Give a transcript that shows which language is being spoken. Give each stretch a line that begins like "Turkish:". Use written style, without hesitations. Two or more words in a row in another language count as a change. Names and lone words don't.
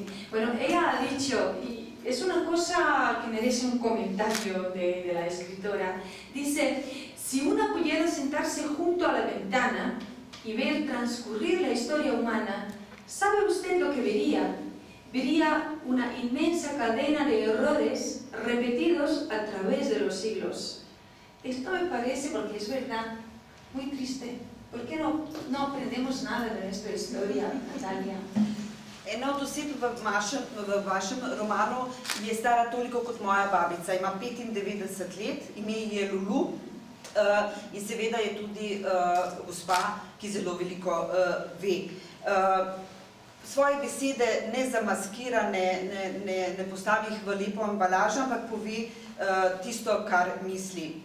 Spanish: Bueno, ella ha dicho, y es una cosa que merece un comentario de la escritora, dice, si una pudiera sentarse junto a la ventana y ver transcurrir la historia humana, ¿sabe usted lo que vería? Vería una inmensa cadena de errores repetidos a través de los siglos. Esto me parece, porque es verdad, muy triste. ¿Por qué no aprendemos nada de nuestra historia, Natalia?
Slovenian: Ena od oseb v vašem romanu je stara toliko kot moja babica. Ima 95 let, ime je Lulu in seveda je tudi gospa, ki zelo veliko ve. Svoje besede ne zamaskira, ne postavi jih v lepo embalažo, ampak pove tisto, kar misli.